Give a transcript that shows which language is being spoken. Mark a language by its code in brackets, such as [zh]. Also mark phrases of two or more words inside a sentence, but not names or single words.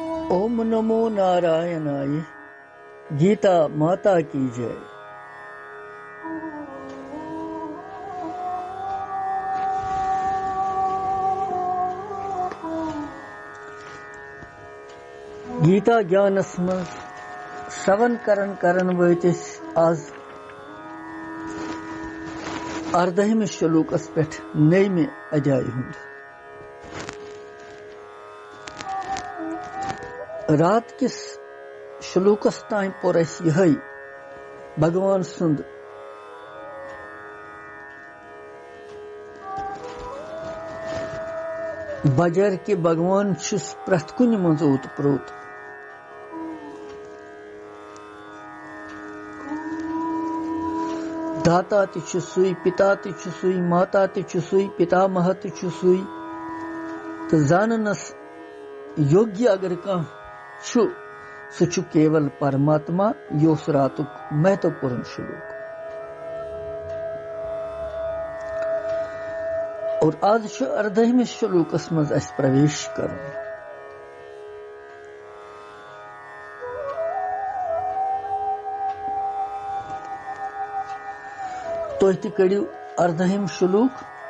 [sa] ओम नमो नारायणाय। [hi] गीता माता की जय। [ks] गीता ज्ञानस मज श्रवण करन वतिस आज 18 श्लोकस पे 9 अध्याय हुंद। रात किस श्लोकस ताई पोर यही भगवान सुंद बजर कि भगवान छुस प्रथ कुन मज ओत प्रोत। दाता ति सुई, पिता ति सुई, माता ति सुई, पितामह ति सुई। तो जाननस योग्य अगर कह सु केवल परमात्मा योस रातुक महत्वपूर्ण श्लोक। और आज 18वें श्लोकस मज अस प्रवेश कर। तो कड़ियो 18 श्लोक।